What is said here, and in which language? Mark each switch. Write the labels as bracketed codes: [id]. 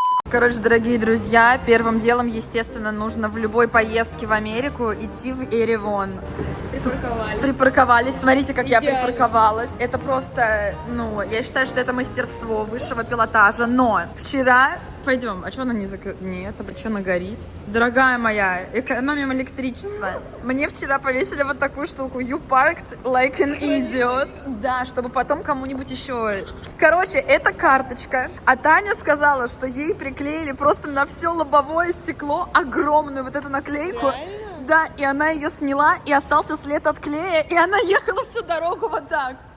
[ru] Короче, дорогие друзья, первым делом, естественно, нужно в любой поездке в Америку идти в Ереван. Припарковались. Смотрите, как я припарковалась. Это просто, ну, я считаю, что это мастерство высшего пилотажа. Но вчера... Пойдем. А что она не закрыта? Нет, а что она горит? Дорогая моя, экономим электричество. Мне вчера повесили вот такую штуку. [en] You parked like an idiot. [ru] Да, чтобы потом кому-нибудь еще... Короче, это карточка. А Таня сказала, что ей приклеили просто на все лобовое стекло огромную вот эту наклейку. Да, и она ее сняла, и остался след от клея, и она ехала всю дорогу вот так.